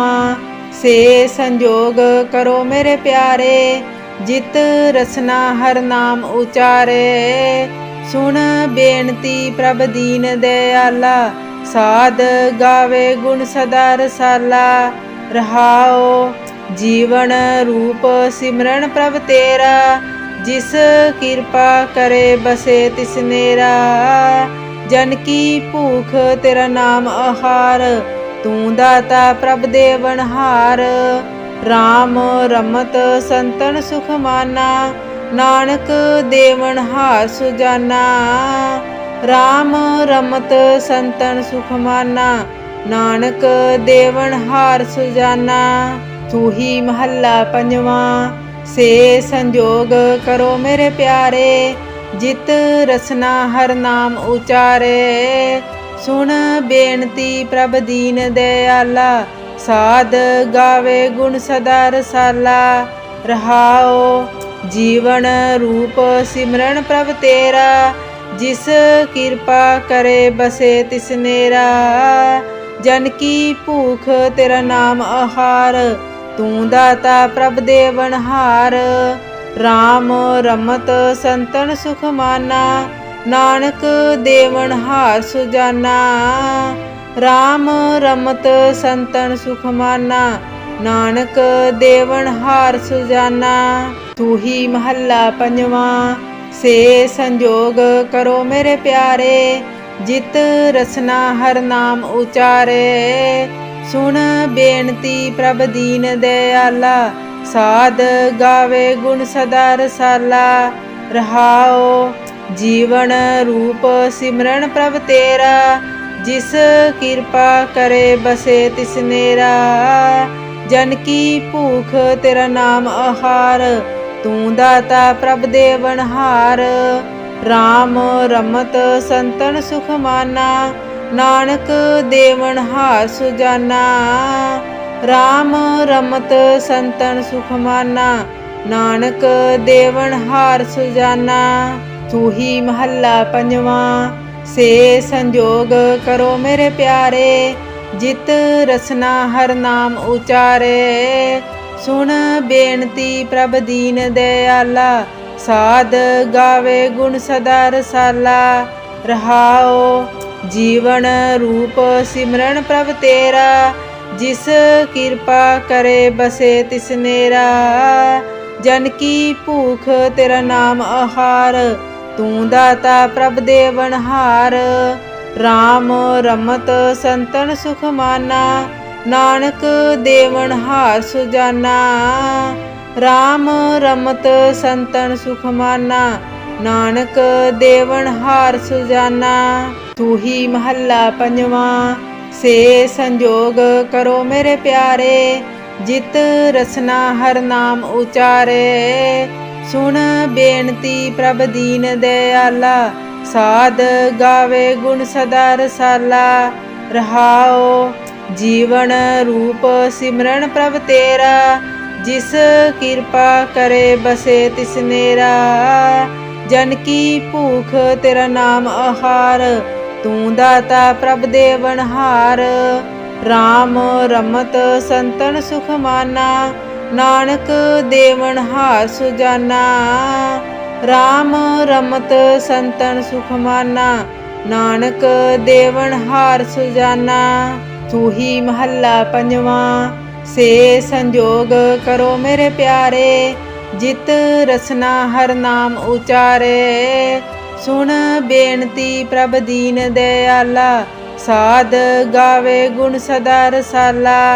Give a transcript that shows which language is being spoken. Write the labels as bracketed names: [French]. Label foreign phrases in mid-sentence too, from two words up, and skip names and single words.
[Hindi] से संजोग करो मेरे प्यारे, जित रसना हर नाम उचारे। सुन बेनती प्रभ दीन दयाला, साध गावे गुण सदा रसाला। रहाओ जीवन रूप सिमरन प्रभ तेरा, जिस कृपा करे बसे तिस नेरा। जन की भूख तेरा नाम आहार, तू दाता प्रभ देवनहार। RAM रमत संतन सुख माना, नानक देवनहार सुजाना। RAM रमत संतन सुख माना, नानक देवनहार सुजाना। सूही महला पंजवा। से संजोग करो मेरे प्यारे, जित रसना हर नाम उचारे। सुन बेनती प्रभ दीन दयाला, साध गावे गुण सदा रसाला। रहाओ जीवन रूप सिमरन प्रभ तेरा, जिस कृपा करे बसे तिस नेरा। जन की भूख तेरा नाम आहार, तू दाता प्रभ देवनहार। RAM रमत संतन सुख माना, नानक देवनहार सुजाना। RAM रमत संतन सुख माना, नानक देवनहार सुजाना। सूही महला पंजवा। से संजोग करो मेरे प्यारे, जित रसना हर नाम उचारे। सुन बेनती प्रभ दीन दयाला, साध गावे गुण सदा रसाला। रहाओ जीवन रूप सिमरन प्रभ तेरा, जिस कृपा करे बसे तिस नेरा। जन की भूख तेरा नाम आहार, तू दाता प्रभ देवनहार। RAM रमत संतन सुख माना, नानक देवनहार सुजाना। RAM रमत संतन सुख माना, नानक देवनहार सुजाना। सूही महला पंजवा। से संजोग करो मेरे प्यारे, जित रसना हर नाम उचारे। सुन बेनती प्रभ दीन दयाला, साध गावे गुण सदा रसाला। रहाओ जीवन रूप सिमरन प्रभ तेरा, जिस कृपा करे बसे तिस नेरा। जन की भूख तेरा नाम आहार, तू दाता प्रभ देवनहार। RAM रमत संतन सुख माना, नानक देवनहार सुजाना। RAM रमत संतन सुख माना, नानक देवनहार सुजाना। सूही महला पंजवा। से संजोग करो मेरे प्यारे, जित रसना हर नाम उचारे। सुन बेनती प्रभ दीन दयाला, साध गावे गुण सदा रसाला। रहाओ जीवन रूप सिमरन प्रभ तेरा, जिस कृपा करे बसे तिस नेरा। जन की भूख तेरा नाम आहार, तू दाता प्रभ देवनहार। RAM रमत संतन सुख माना, नानक देवनहार सुजाना। RAM रमत संतन सुख माना, नानक देवन हार सुजाना। सूही महल्ला पंजवां। से संजोग करो मेरे पिआरे, जित रसना हर नाम उचारे। सुण बेनती प्रभ दीन दइआला, साध गावे गुण सदा रसाला।